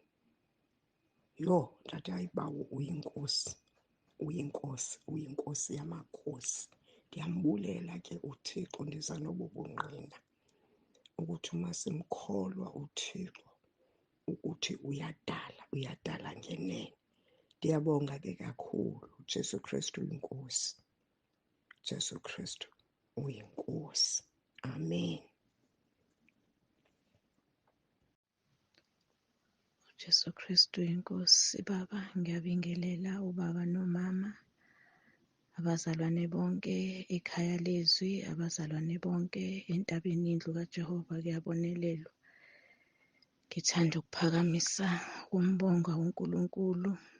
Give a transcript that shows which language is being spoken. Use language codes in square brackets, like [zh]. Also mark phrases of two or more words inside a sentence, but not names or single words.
[xh] Ndathi hayi bawo, uyinkosi, uyinkosi, uyinkosi yamakhosi. Ndiyambulela ke uThixo, ndiza nobu bungqina ukuthi uma simkholwa uThixo ukuthi uyadala, uyadala ngenene. Ndiyabonga ke kakhulu. Jesu Kristu uyinkosi. Jesu Kristu uyinkosi. Amen. Jesu Kristu inkosi. [zu] Baba, ngiyabingelela ubaba nomama, abazalwane bonke ekhaya lezwi, abazalwane bonke entabeni indlu kaJehova kuyabonelelwa. Ngithanda ukuphakamisa umbongo uNkulunkulu.